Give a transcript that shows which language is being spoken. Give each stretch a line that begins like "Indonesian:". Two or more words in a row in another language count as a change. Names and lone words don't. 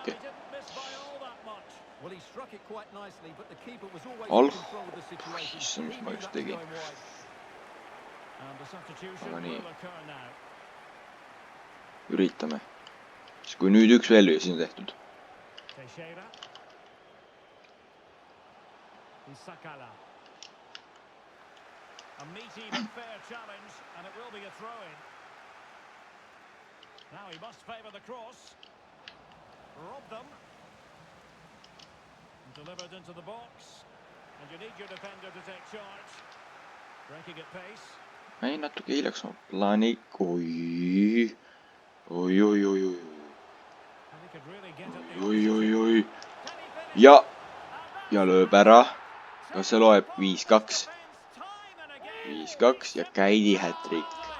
Estonian: Alh. Issand, mis ma just tegin. Aga nii. Üritame. Siis kui nüüd üks veel lüüa, siis on tehtud.
English: A meaty but fair challenge, and it will be a throw-in. Now he must favour the cross. Rob them. And delivered into the box. And you need your defender to take charge. Breaking at pace.
Estonian: Ei natuke hiljaks on plaani. Oi. Oi. Ja lööb ära. Kas see loeb 5-2? 5-2 ja Käidi hätrik.